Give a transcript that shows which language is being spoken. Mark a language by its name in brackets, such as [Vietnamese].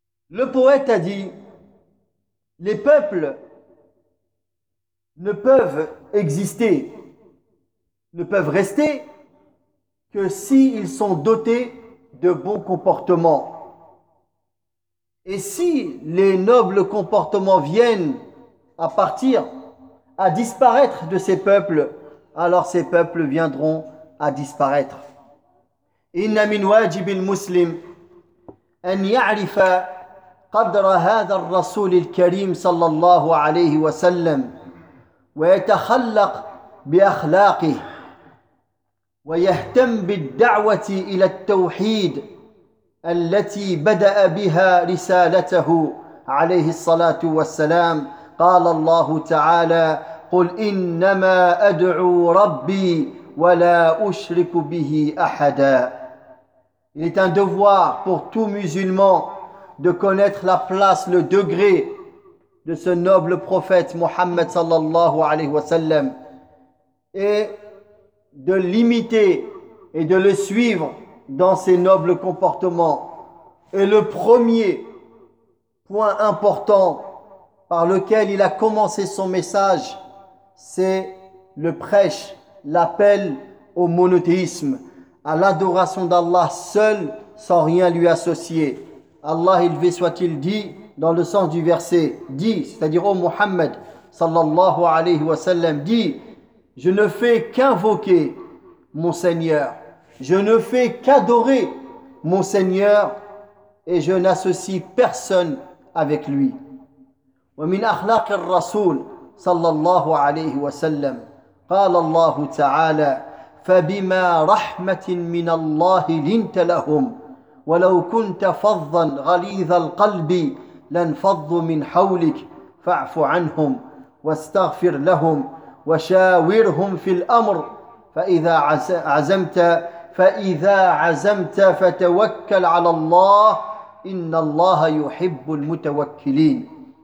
[French] Le poète a dit: les peuples ne peuvent exister, ne peuvent rester que s'ils sont dotés de bons comportements. Et si les nobles comportements viennent à partir, à disparaître de ces peuples, alors ces peuples viendront à disparaître. [Arabic] Inna min wajib al-muslim an ya'rifa قدر هذا الرسول الكريم صلى الله عليه وسلم ويتخلق بأخلاقه ويهتم بالدعوة إلى التوحيد التي بدأ بها رسالته عليه الصلاة والسلام. قال الله تعالى: قل إنما أدعو ربي ولا أشرك به أحدا. [French] Il est un devoir pour tout musulman de connaître la place, le degré de ce noble prophète Mohammed sallallahu alayhi wa sallam et de l'imiter et de le suivre dans ses nobles comportements. Et le premier point important par lequel il a commencé son message, c'est le prêche, l'appel au monothéisme, à l'adoration d'Allah seul, sans rien lui associer. Allah élevé soit-il dit, dans le sens du verset, dit, c'est-à-dire au Muhammad, sallallahu alayhi wa sallam, dit, je ne fais qu'invoquer mon Seigneur, je ne fais qu'adorer mon Seigneur, et je n'associe personne avec lui. [Arabic] ومن أخلاق الرسول صلى الله عليه وسلم قال الله تعالى فبما رحمة من الله لنت لهم ولو كنت فظا غليظ القلب لانفضوا من حولك فاعف عنهم واستغفر لهم وشاورهم في الأمر فإذا عزمت فتوكل على الله إن الله يحب المتوكلين.